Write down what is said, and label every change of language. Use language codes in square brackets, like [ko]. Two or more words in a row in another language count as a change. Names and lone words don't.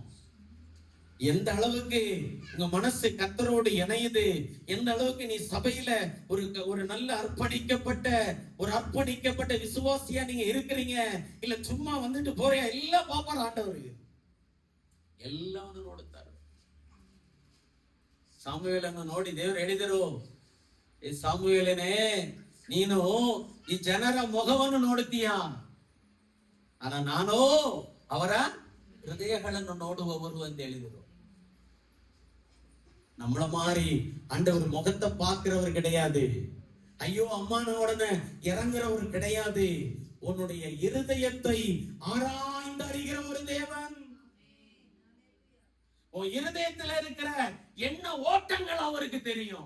[ta] எந்த அளவுக்கு உங்க மனசு கர்த்தரோடு இணையுது, எந்த அளவுக்கு நீ சபையில ஒரு நல்ல அர்ப்பணிக்கப்பட்ட விசுவாசியா நீங்க இருக்கிறீங்க, இல்ல சும்மா வந்துட்டு போறியா, எல்லாம் பாப்பார் ஆண்டவர். [kn] எல்லாம் ನೋಡುತ್ತಾರೆ. ಸಾಮುವೇಲನ್ನು ನೋಡಿ ದೇವರು ಹೇಳಿದರು, ಈ ಸಾಮುವೇಲನೇ, ನೀನು ಈ ಜನರ ಮುಖವನ್ನು ನೋಡುತ್ತೀಯ, ಆದ್ರೆ ನಾನು ಅವರ ಹೃದಯಗಳನ್ನು ನೋಡುವವರು ಅಂತ ಹೇಳಿದರು. [ta] நம்மள மாதிரி ஆண்டவர் முகத்தை பார்க்கிறவர் கிடையாது. ஐயோ அம்மான உடனே இறங்குறவர் கிடையாது. உன்னுடைய இருதயத்தை ஆராய்ந்து அறிகிற ஒரு தேவன். உன் இருதயத்துல இருக்கிற என்ன ஓட்டங்கள் அவருக்கு தெரியும்.